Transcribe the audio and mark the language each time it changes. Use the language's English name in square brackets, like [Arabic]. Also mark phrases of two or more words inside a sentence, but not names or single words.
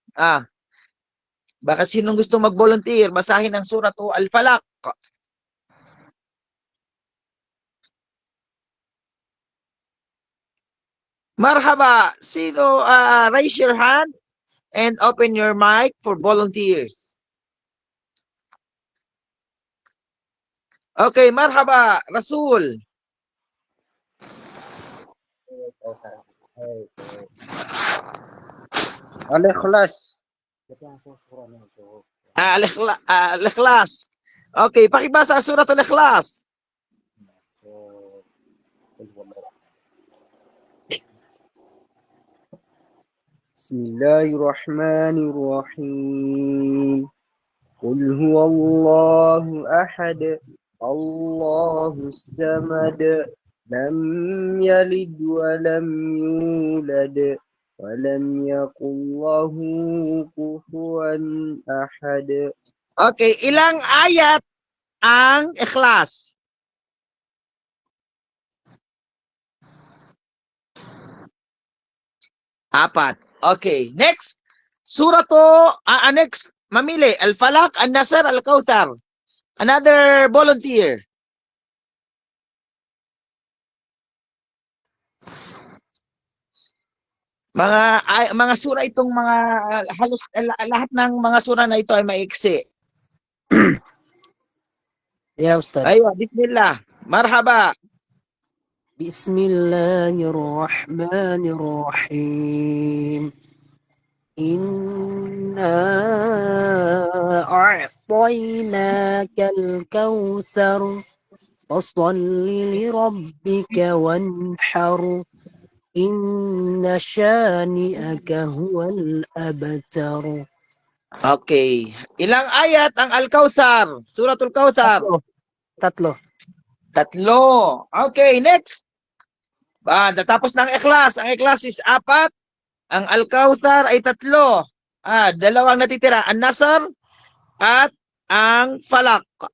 [Filipino] Baka sinong gusto mag-volunteer, basahin ang Suratu Al-Falaq. Marhaba. Sino? [English] Raise your hand and open your mic for volunteers. [Filipino] Okay, marhaba. Rasul. Al-Ikhlas. Al-Ikhlas. Okay, pakibasa ang Suratul Ikhlas. [Arabic] بسم الله الرحمن الرحيم. قل هو الله أحد. الله الصمد لم يلد ولم يولد. ولم يكن له كفوا أحد. [Filipino] Okay, ilang ayat ang Ikhlas? 4. [English] Okay, next. Next, mamili. [Filipino] Al-Falaq, An-Nasr, Al-Kawthar. [English] Another volunteer. [Filipino] Mga sura itong mga halos lahat ng mga sura na ito ay maiksi. [Arabic] يا أستاذ. أيوه بسم الله مرحبا. بسم الله الرحمن الرحيم. إنا أعطيناك الكوثر. فصل لربك وانحر. إن شانئك هو الأبتر. [Filipino] Okay. Ilang ayat ang Al-Kawthar? Suratul Kawthar. Tatlo. Okay, next. Natapos ng Ikhlas. Ang Ikhlas is 4. Ang Al-Kawthar ay 3. Dalawang natitira. An-Nasr at ang Falaq.